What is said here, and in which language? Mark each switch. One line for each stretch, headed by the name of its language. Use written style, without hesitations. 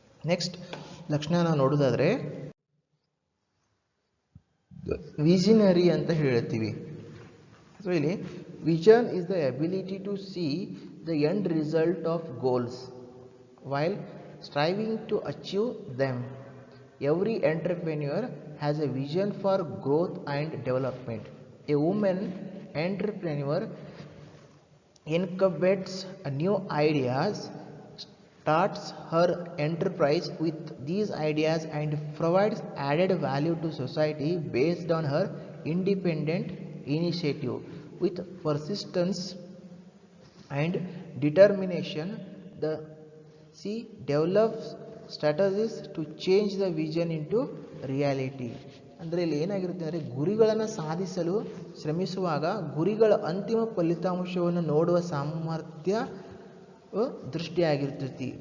Kannada: Next ಲಕ್ಷಣ ನಾವು ನೋಡೋದಾದರೆ ವಿಷನರಿ ಅಂತ ಹೇಳ್ತೀವಿ.
English: So ಇಲ್ಲಿ vision is the ability to see the end result of goals while striving to achieve them. Every entrepreneur has a vision for growth and development. A women entrepreneur incubates new ideas, starts her enterprise with these ideas and provides added value to society based on her independent initiative. With persistence and determination, the she develops strategies to change the vision into reality.
Kannada: ಅಂದರೆ ಇಲ್ಲಿ ಏನಾಗಿರುತ್ತೆ ಅಂದರೆ ಗುರಿಗಳನ್ನು ಸಾಧಿಸಲು ಶ್ರಮಿಸುವಾಗ ಗುರಿಗಳ ಅಂತಿಮ ಫಲಿತಾಂಶವನ್ನು ನೋಡುವ ಸಾಮರ್ಥ್ಯ ದೃಷ್ಟಿಯಾಗಿರ್ತೈತಿ.